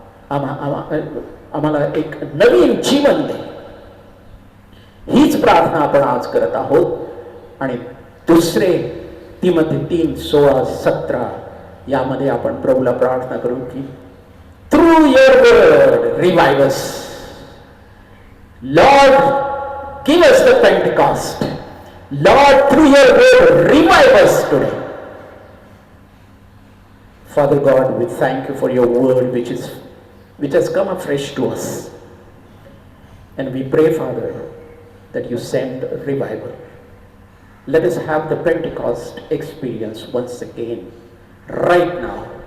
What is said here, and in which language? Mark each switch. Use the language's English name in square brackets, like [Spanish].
[Marathi] आम्हाला एक नवीन जीवन दे. हीच प्रार्थना आपण आज करत आहोत. आणि दुसरे तिमोथी 3:16-17 यामध्ये आपण प्रभूला प्रार्थना करू की [English] Through your word revive us. Lord, give us the Pentecost. Lord, through your word revive us today. Father God, we thank you for your word which has come afresh to us. And we pray, Father, that you send revival. Let us have the Pentecost experience once again, right now.